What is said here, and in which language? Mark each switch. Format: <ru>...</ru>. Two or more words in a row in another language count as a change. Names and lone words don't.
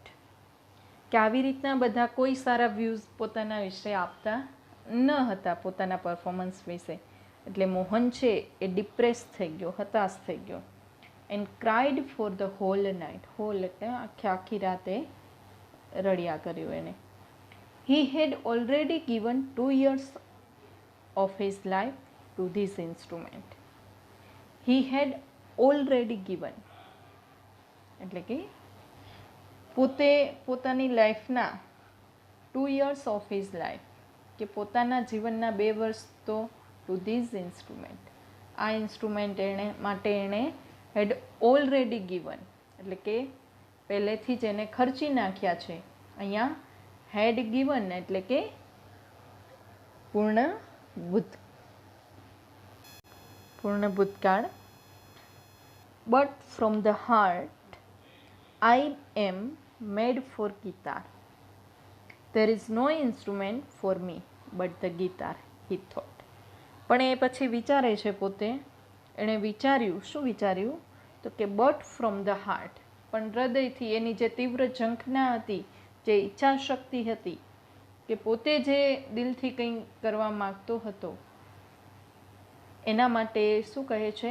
<gu>કે આવી રીતના બધા કોઈ સારા વ્યૂઝ પોતાના વિશે આપતા ન હતા, પોતાના પરફોર્મન્સ વિશે. એટલે મોહન છે એ ડિપ્રેસ થઈ ગયો, હતાશ થઈ ગયો.</gu> <en>And cried for the whole night. Whole</en> <gu>એટલે આખી રાતે રડ્યા કર્યું એને.</gu> <en>He had already given 2 years of his life to this instrument. He had already given</en> <gu>એટલે કે પોતે પોતાની લાઈફના</gu> <en>2 years of his life,</en> <gu>કે પોતાના જીવનના 2 વર્ષ તો</gu> <en>to this instrument,</en> <gu>આ ઇન્સ્ટ્રુમેન્ટ માટે એણે</gu> <en>had already given</en> <gu>એટલે કે પહેલેથી જ એને ખર્ચી નાખ્યા છે. અહીંયા</gu> <en>had given</en> <gu>એટલે કે પૂર્ણ પૂર્ણ ભૂતકાળ.</gu> <en>But from the heart I am made for guitar. There is no instrument for me but the guitar, he thought.</en> <gu>પણ એ પછી વિચારે છે પોતે, એણે વિચાર્યું, શું વિચાર્યું? તો કે</gu> <en>but from the heart,</en> <gu>પણ હૃદયથી, એની જે તીવ્ર ઝંખના હતી, જે ઈચ્છા શક્તિ હતી, કે પોતે જે દિલથી કંઈ કરવા માગતો હતો, એના માટે શું કહે છે?</gu>